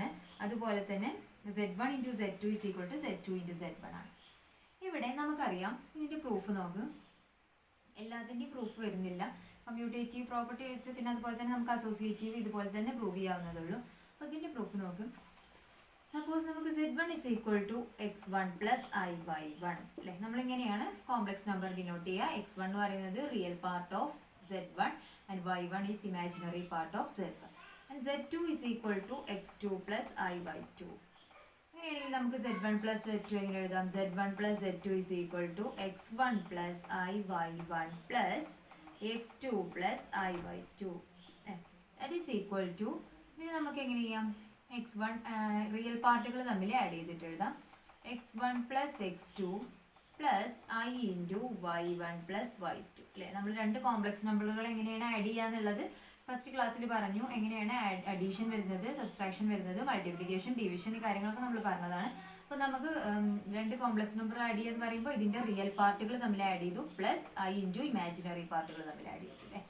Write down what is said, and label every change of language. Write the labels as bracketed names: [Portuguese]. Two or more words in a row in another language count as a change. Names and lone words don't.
[Malayalam] അതുപോലെ തന്നെ Z1 × Z2 = Z2 × Z1 ആണ്. ഇവിടെ നമുക്കറിയാം, ഇതിൻ്റെ പ്രൂഫ് നോക്ക്. എല്ലാത്തിൻ്റെയും പ്രൂഫ് വരുന്നില്ല. [English] commutative property [Malayalam] വെച്ച് പിന്നെ അതുപോലെ തന്നെ നമുക്ക് അസോസിയേറ്റീവ് ഇതുപോലെ തന്നെ പ്രൂവ് ചെയ്യാവുന്നതുള്ളൂ. അപ്പോൾ ഇതിൻ്റെ പ്രൂഫ് നോക്ക്. സപ്പോസ് നമുക്ക് Z1 = x1 + i/1 അല്ലേ. നമ്മളിങ്ങനെയാണ് [English] complex number denote [Malayalam] ചെയ്യുക. [English] x1 [Malayalam] എന്ന് പറയുന്നത് [English] real part of Z1 and y1 is imaginary part of Z1, and Z2 = x2 + i/2. [Malayalam] അങ്ങനെയാണെങ്കിൽ നമുക്ക് Z1 + Z2 എങ്ങനെ എഴുതാം? [English] Z1 + Z2 = x1 + i/1 + x2 + i/2. that is equal to, [Malayalam] ഇത് നമുക്ക് എങ്ങനെ ചെയ്യാം? x1 റിയൽ പാർട്ടുകൾ തമ്മിൽ ആഡ് ചെയ്തിട്ട് എഴുതാം. [English] x1 + x2 + i × y1 + y2 അല്ലേ. [Malayalam] നമ്മൾ രണ്ട് കോംപ്ലക്സ് നമ്പറുകൾ എങ്ങനെയാണ് ആഡ് ചെയ്യാന്നുള്ളത് ഫസ്റ്റ് ക്ലാസ്സിൽ പറഞ്ഞു. എങ്ങനെയാണ് അഡീഷൻ വരുന്നത്, സബ്സ്ട്രാക്ഷൻ വരുന്നത്, മൾട്ടിപ്ലിക്കേഷൻ, ഡിവിഷൻ, ഈ കാര്യങ്ങളൊക്കെ നമ്മൾ പറഞ്ഞതാണ്. അപ്പോൾ നമുക്ക് രണ്ട് [English] complex number [Malayalam] ആഡ് ചെയ്യാന്ന് പറയുമ്പോൾ ഇതിൻ്റെ റിയൽ പാർട്ടുകൾ തമ്മിൽ ആഡ് ചെയ്തു, പ്ലസ് i × ഇമാജിനറി പാർട്ടുകൾ തമ്മിൽ ആഡ് ചെയ്തു അല്ലേ.